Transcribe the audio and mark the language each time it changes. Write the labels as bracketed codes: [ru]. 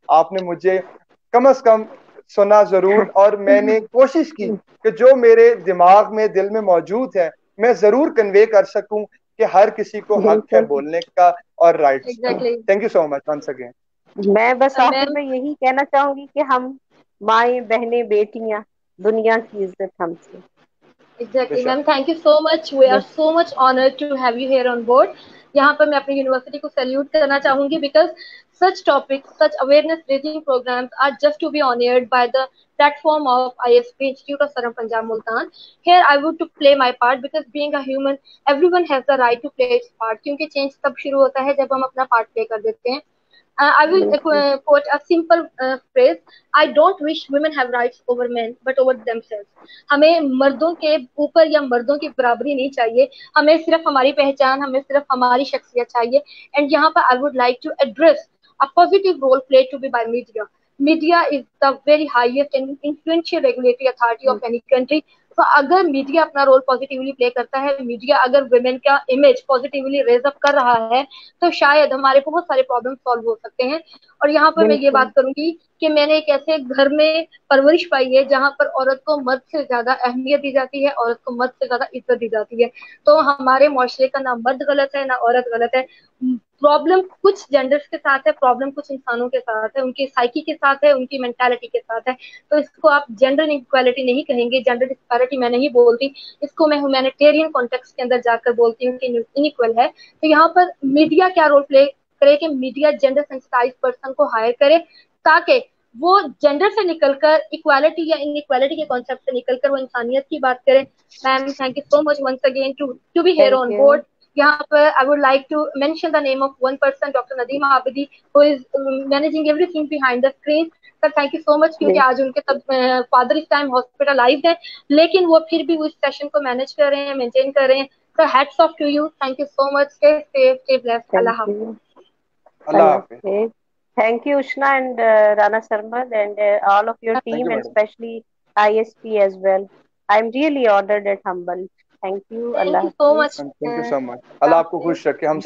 [ur] آپ نے مجھے کم از کم سنا ضرور, اور میں نے کوشش کی کہ جو میرے دماغ میں دل میں موجود ہے میں ضرور کنوے کر سکوں کہ ہر کسی کو حق ہے بولنے کا اور رائٹس کا. [en] Thank you so much once again. [ur] میں بس آخر میں یہی کہنا چاہوں گی کہ ہم مائیں بہنیں بیٹیاں دنیا کی عزت ہم سے. [en] Exactly, ma'am. Thank you so much. We are so much honored to have you here on board. [ur] یہاں پر میں اپنی یونیورسٹی کو سیلیوٹ کرنا چاہوں گی [en] because such topics, such awareness raising programs are just to be honored by the platform of ISP Institute of Saram Punjab Multan. Here I would to play my part because being a human, everyone has the right to play its part. [ur] کیونکہ change تب شروع ہوتا ہے جب ہم اپنا part play کر دیتے ہیں. [en] I will quote a simple phrase. I don't wish women have rights over men, but over themselves. [ur] ہمیں مردوں کے اوپر یا مردوں کی برابری نہیں چاہیے, ہمیں صرف ہماری پہچان, ہمیں صرف ہماری شخصیت چاہیے. [en] and [ur] یہاں پر [en] I would like to address a positive role played to be by media. Media is the very highest and influential regulatory authority of any country. [ur] تو اگر میڈیا اپنا رول پازیٹیولی پلے کرتا ہے, میڈیا اگر ویمن کا image positively raise اپ کر رہا ہے, تو شاید ہمارے بہت سارے پرابلم سالو ہو سکتے ہیں. اور یہاں پر میں یہ بات کروں گی کہ میں نے ایک ایسے گھر میں پرورش پائی ہے جہاں پر عورت کو مرد سے زیادہ اہمیت دی جاتی ہے, عورت کو مرد سے زیادہ عزت دی جاتی ہے. تو ہمارے معاشرے کا نہ مرد غلط ہے نہ عورت غلط ہے. پرابلم کچھ جینڈرز کے ساتھ ہے, پرابلم کچھ انسانوں کے ساتھ ہے, ان کی سائیکی کے ساتھ ہے, ان کی مینٹالٹی کے ساتھ ہے. تو اس کو آپ جینڈر انیکوالٹی نہیں کہیں گے, جینڈر ڈسپیرٹی میں نہیں بولتی, اس کو میں ہیومینیٹیرین کانٹیکسٹ کے اندر جا کر بولتی ہوں کہ انیکول ہے. تو یہاں پر میڈیا کیا رول پلے کرے کہ میڈیا جینڈر سینسٹائز پرسن کو ہائر کرے تاکہ وہ جینڈر سے نکل کر اکوالٹی یا انیکوالٹی کے کانسیپٹ سے نکل کر وہ انسانیت کی بات کرے. [en] Ma'am thank you so much once again to be here on board. [ur] یہاں پر [en] I would like to mention the name of one person, Dr. Nadeema Abidi, who is managing everything behind the screen. Sir, thank you so much [ur] کیونکہ آج ان کے father اس time hospitalised ہیں, لیکن وہ پھر بھی اس session کو مینیج کر رہے ہیں, مینٹین کر رہے ہیں. [en] So hats off to you. Thank you so much. Stay safe, stay blessed. Allah Hafiz. [ur] Allah Hafiz. [en] Thank you Ushna and Rana Sarmad and all of your team and especially ISP as well. I'm really honored and humbled. Thank you. Thank you so much. Thank you so much. [ur] Allah آپ کو خوش رکھے. ہم